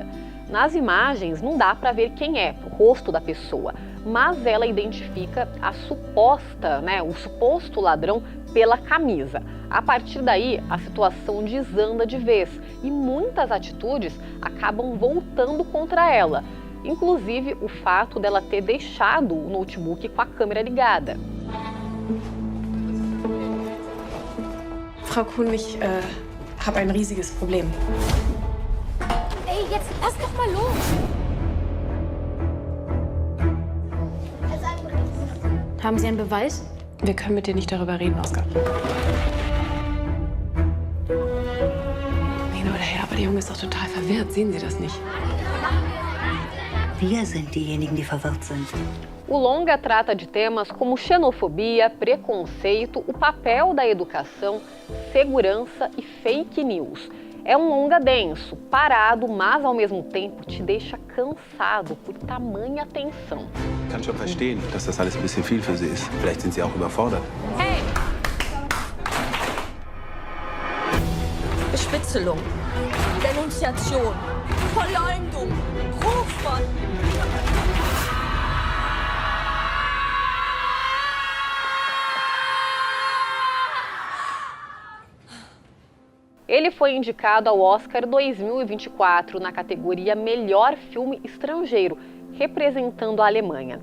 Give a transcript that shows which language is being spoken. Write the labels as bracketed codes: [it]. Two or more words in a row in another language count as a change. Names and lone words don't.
[pt] Nas imagens não dá para ver quem é, o rosto da pessoa, mas ela identifica o suposto ladrão pela camisa. A partir daí, a situação desanda de vez e muitas atitudes acabam voltando contra ela, inclusive o fato dela ter deixado o notebook com a câmera ligada. [de] Frau Kuhn, ich habe ein riesiges Problem. Ey, jetzt lass doch mal los! Haben Sie einen Beweis? Wir können mit dir nicht darüber reden, Oskar. Hin oder her, aber der Junge ist doch total verwirrt. Sehen Sie das nicht? Wir sind diejenigen, die verwirrt sind. [pt] O longa trata de temas como xenofobia, preconceito, o papel da educação, segurança e [en] fake news. [pt] É um longa denso, parado, mas ao mesmo tempo te deixa cansado por tamanha tensão. [de] Ich kann schon verstehen, dass das alles ein bisschen viel für Sie ist. Vielleicht sind Sie auch überfordert. Hey! Bespitzelung, Denunziation, Verleumdung, Rufmord. [pt] Ele foi indicado ao Oscar 2024 na categoria Melhor Filme Estrangeiro, representando a Alemanha.